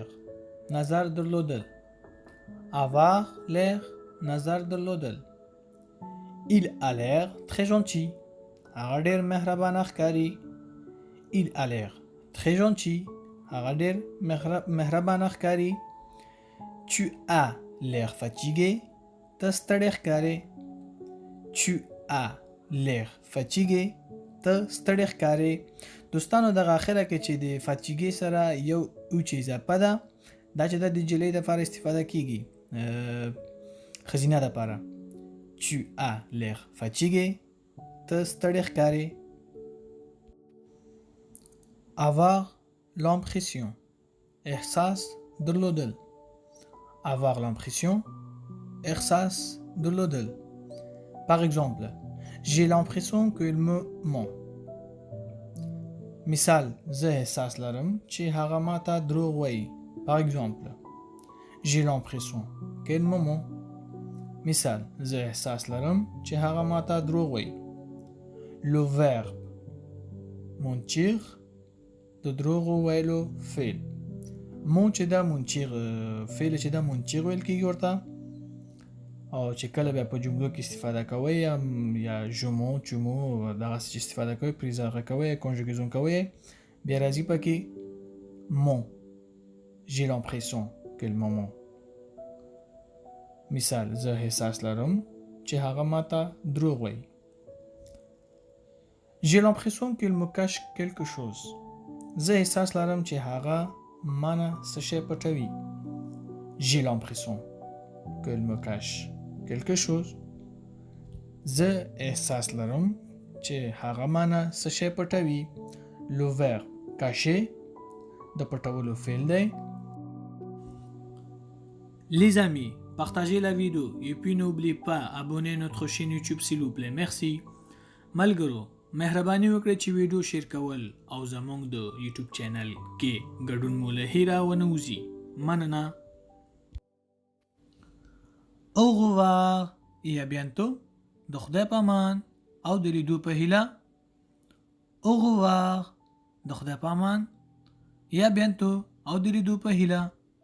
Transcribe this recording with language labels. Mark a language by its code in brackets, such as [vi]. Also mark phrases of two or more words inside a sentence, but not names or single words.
[ps] نظر درلودل. [fr] Avoir l'air. [ps] نظر درلودل. [fr] Il a l'air très gentil. [ps] هغه ډېر مهربانه ښکاري. [fr] Il a l'air très gentil. [ps] هغه ډېر مهربانه ښکاري. [fr] Tu as l'air fatigué. [ps] ته ستړی ښکارې. Tu as l'air fatigué. ته ستړی ښکارې. دوستانو دغه اخره کې چې د fatigué سره یو اوچ اضافه ده دا چې د جلۍ دپاره استفاده کیږي ښځینه دپاره. [fr] Tu as l'air fatigué. [ps] ته ستړی ښکارې. [fr] Avoir l'impression. [ps] احساس درلودل. [fr] Avoir l'impression. [ps] احساس درلودل. [fr] Par exemple, j'ai l'impression qu'il me ment. [ps] مثال. زه احساس لرم چې هغه ما ته دروغ وایي. [fr] Par exemple, j'ai l'impression qu'il me ment. [ps] مثال. زه احساس لرم چې هغه ما ته دروغ وایي. [fr] Le verbe mentir. [ps] د دروغ ویلو فعل. مون چې دا منچیغ فعل چې دا منچیغ ویل کېږي ورته او چې کله بیا په جملو کې استفاده کوئ یا ژمو چمو دغسې چې استفاده کوئ پریزاغه کوئ کنجوګیزون کوئ بیا راځي پکې مون. [fr] j'ai l'impression qu'il me ment. [ps] مثال. زه احساس لرم چې هغه ما ته دروغ وایي. [fr] j'ai l'impression qu'il me cache quelque chose. [ps] زه احساس لرم چې هغه مانه څه شی پټوي. [fr] j'ai l'impression qu'elle me cache quelque chose. [ps] زه احساس لرم چې هغه مانه څه شی پټوي. [fr] le verbe cacher [ps] د پټولو فعل دی. [fr] Les amis, partagez la vidéo et puis n'oubliez pas abonner notre chaîne YouTube s'il vous plaît. Merci. [ps] ملګرو مهرباني وکړئ چې ویډیو شیر کول او زموږ د یوټیوب چینل کې ګډون مو له هیره ونه وځي. مننه. [fr] Au revoir et à bientôt. [ps] د خدای په امان او د لیدو په هیله. [fr] Au revoir. [ps] د خدای په امان. [fr] et à bientôt [ps] او د لیدو په هیله.